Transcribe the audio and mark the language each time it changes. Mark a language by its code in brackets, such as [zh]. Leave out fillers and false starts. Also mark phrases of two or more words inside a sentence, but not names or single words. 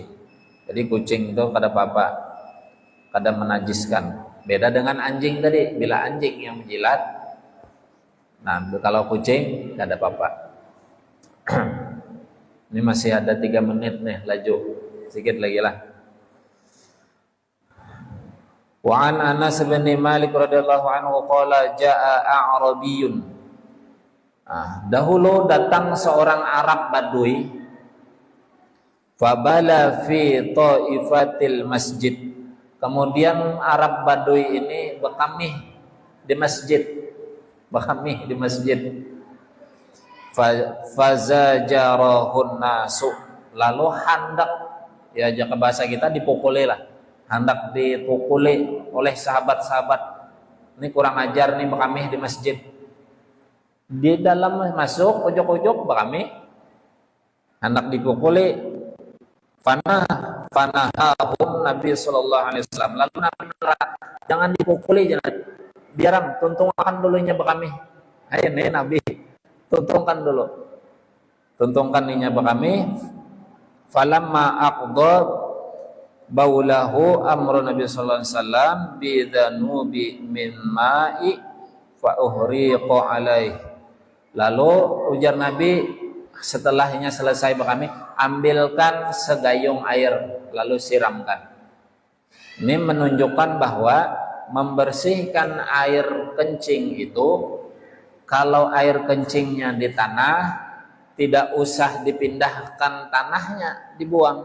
[bjn] Jadi kucing itu kada apa-apa, kada menajiskan. Beda dengan anjing tadi, bila anjing yang menjilat, nah kalau kucing kada apa-apa. Ini masih ada 3 menit nih, laju sedikit lagi lah. [ar] وعن أنس بن مالك رضي الله عنه قال جاء أعرابي. [bjn] Dahulu datang seorang Arab Badui, [ar] فبال في طائفة المسجد. [bjn] Kemudian Arab Badui ini berkamih di masjid, [ar] فزجره الناس, [bjn] lalu hendak, ya jaka bahasa kita dipukuli lah, hendak dipukuli oleh sahabat-sahabat. Ini kurang ajar nih berkamih di masjid. Di dalam masuk ujung-ujung berkamih, hendak dipukuli. [ar] فنهاهم النبي صلى الله عليه وسلم, [bjn] lalu Nabi melarang, jangan dipukuli, jangan, biarkan tuntungkan dulunya berkamih. Ayo nih Nabi, tuntungkan dulu, tuntungkan ininya berkamih. [ar] فلما قضى بوله أمر النبي صلى الله عليه وسلم بذنوب من ماء فأهريق عليه. [bjn] Lalu ujar Nabi, setelahnya selesai berkamih, ambilkan segayung air lalu siramkan. [id] Ini menunjukkan bahwa membersihkan air kencing itu, kalau air kencingnya di tanah, tidak usah dipindahkan tanahnya, dibuang.